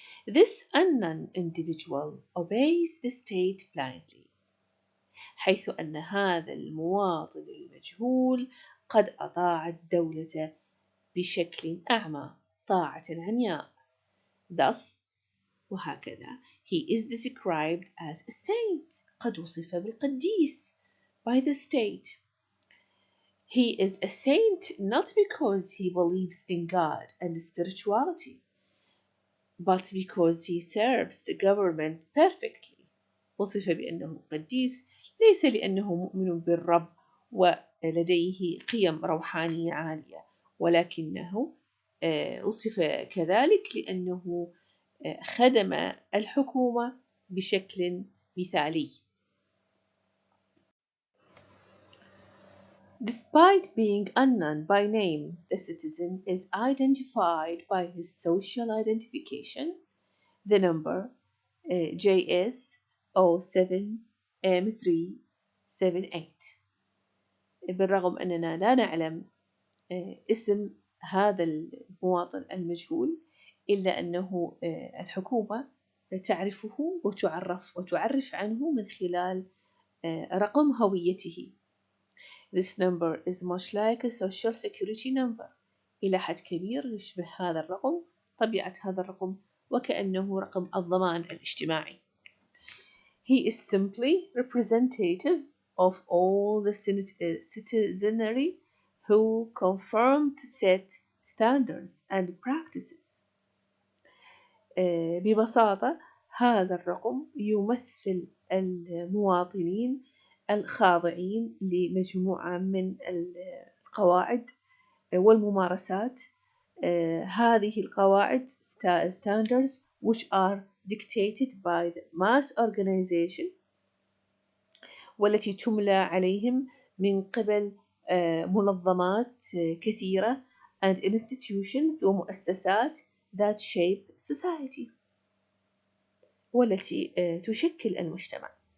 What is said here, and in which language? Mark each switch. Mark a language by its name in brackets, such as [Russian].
[English] This unknown individual obeys the state blindly، [Arabic] حيث أن هذا المواطن المجهول قد أطاع الدولة بشكل أعمى، طاعة عمياء. [English] Thus [Arabic] وهكذا [English] he is described as a saint، [Arabic] قد وصف بالقديس [English] by the state. He is a saint not because he believes in God and spirituality, but because he serves the government perfectly. [Arabic] وصف بأنه قديس ليس لأنه مؤمن بالرب ولديه قيم روحانية عالية، ولكنه وصف كذلك لأنه خدم الحكومة بشكل مثالي. [English] Despite being unknown by name, the citizen is identified by his social identification, the number JS07M378. [Arabic] بالرغم أننا لا نعلم اسم هذا المواطن المجهول، إلا أنه الحكومة تعرفه وتعرف عنه من خلال رقم هويته. [English] This number is much like a social security number. [Arabic] إلى حد كبير يشبه هذا الرقم، طبيعة هذا الرقم وكأنه رقم الضمان الاجتماعي. [English] He is simply representative of all the citizenry who conform to set standards and practices. [Arabic] ببساطة هذا الرقم يمثل المواطنين الخاضعين لمجموعة من القواعد والممارسات. هذه القواعد [English] standards which are dictated by the mass organization، [Arabic] والتي تملى عليهم من قبل منظمات كثيرة [English] and institutions [Arabic] ومؤسسات [English] that shape society، [Arabic] والتي تشكل المجتمع.